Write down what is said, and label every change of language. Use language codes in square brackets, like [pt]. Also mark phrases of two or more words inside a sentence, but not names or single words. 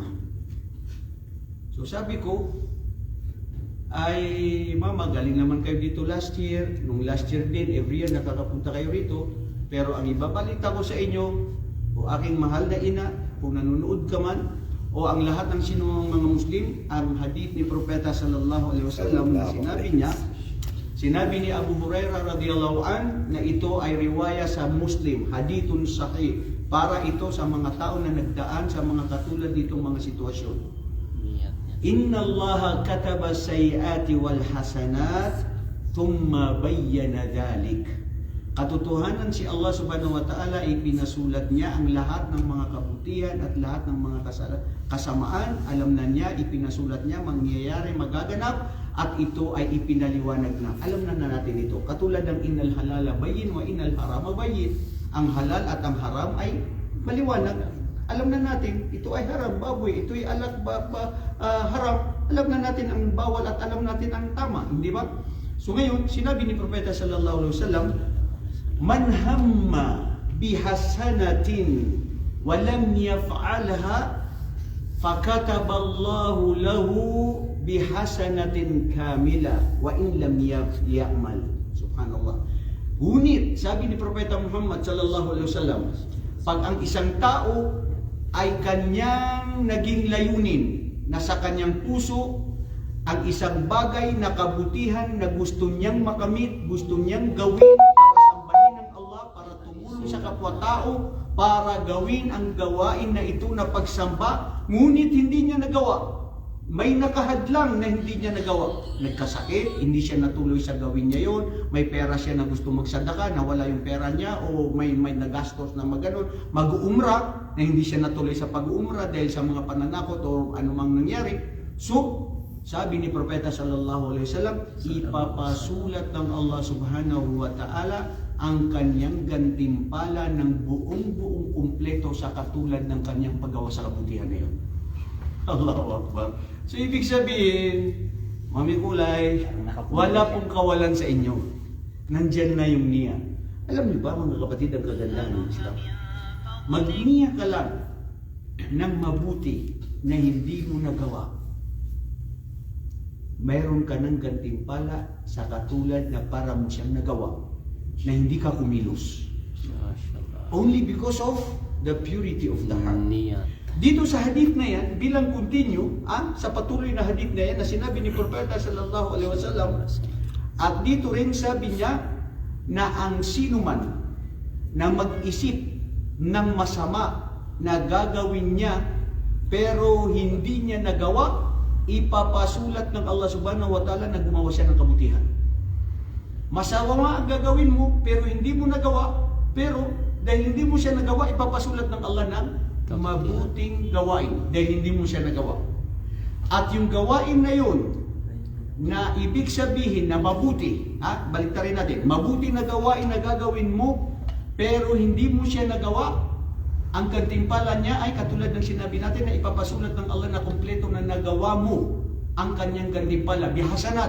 [tl] So sabi ko, ay mama, galing naman kayo dito [en] last year. [tl] Nung [en] last year [tl] din, every year nakakapunta kayo rito. Pero ang ibabalita ko sa inyo, o aking mahal na ina, kung nanonood ka man, o ang lahat ng sinumang mga Muslim, ang hadith ni Propeta [ar] صلى الله عليه وسلم [tl] na sinabi ni Abu Hurairah [ar] رضي الله عنه [tl] na ito ay riwaya sa Muslim, [ar] حديث صحيح, [tl] para ito sa mga tao na nagdaan sa mga katulad ditong mga sitwasyon. [ar] إن الله كتب السيئات والحسنات ثم بين ذلك. [tl] Katotohanan si Allah [ar] سبحانه وتعالى [tl] ay pinasulat niya ang lahat ng mga kabutihan at lahat ng mga kasamaan. Alam na niya, ipinasulat niya, mangyayari, magaganap, at ito ay ipinaliwanag na. Alam na natin ito. Katulad ng [ar] إن الحلال بين وإن الحرام بين. [tl] Ang halal at ang haram ay maliwanag. Alam na natin, ito ay haram, baboy, ito ay alak, haram. Alam na natin ang bawal at alam natin ang tama, hindi ba? So ngayon, sinabi ni Propeta [ar] صلى الله عليه وسلم من هم بحسنة ولم يفعلها فكتبها الله له بحسنة كاملة وإن لم يعمل. [tl] Subhanallah. Ngunit sabi ni Propeta Muhammad [ar] صلى الله عليه وسلم, [tl] pag ang isang tao ay kanyang naging layunin na sa kanyang puso ang isang bagay na kabutihan na gusto niyang makamit, gusto niyang gawin para sambahin ng Allah, para tumulong sa kapwa-tao, para gawin ang gawain na ito na pagsamba, ngunit hindi niya nagawa. May nakahadlang na hindi niya nagawa. Nagkasakit, hindi siya natuloy sa gawin niya yon. May pera siya na gusto magsadaka, nawala yung pera niya, o may nagastos na maganon. Mag-uumra, na hindi siya natuloy sa pag-uumra dahil sa mga pananakot o anumang nangyari. So, sabi ni Propeta [ar] صلى الله عليه وسلم, [tl] ipapasulat ng Allah [ar] سبحانه وتعالى [tl] ang kanyang gantimpala ng buong kumpleto sa katulad ng kanyang paggawa sa kabutihan na yun. [ar] الله أكبر. [tl] So, ibig sabihin, Mami Kulay, wala pong kawalan sa inyo. Nandyan na yung niya. Alam niyo ba, mga kapatid, ang kagandahan ng Islam? Magniya ka lang ng mabuti na hindi mo nagawa. Mayroon ka ng gantimpala sa katulad na para mo siyang nagawa na hindi ka kumilos. [en] Only because of the purity of the heart. [tl] Niyat. Dito sa hadith na yan, bilang continue, sa patuloy na hadith na yan na sinabi ni Propeta [ar] صلى الله عليه وسلم, [tl] at dito rin sabi niya na ang sino man na mag-isip ng masama na gagawin niya pero hindi niya nagawa, ipapasulat ng Allah [ar] سبحانه وتعالى [tl] na gumawa siya ng kabutihan. Masama ang gagawin mo pero hindi mo nagawa, pero dahil hindi mo siya nagawa, ipapasulat ng Allah ng mabuting gawain dahil hindi mo siya nagawa. At yung gawain na yun na ibig sabihin na mabuti, baliktarin natin, mabuti na gawain na gagawin mo pero hindi mo siya nagawa, ang gantimpala niya ay katulad ng sinabi natin na ipapasulat ng Allah na kumpleto na nagawa mo ang kanyang gantimpala, bihasanat.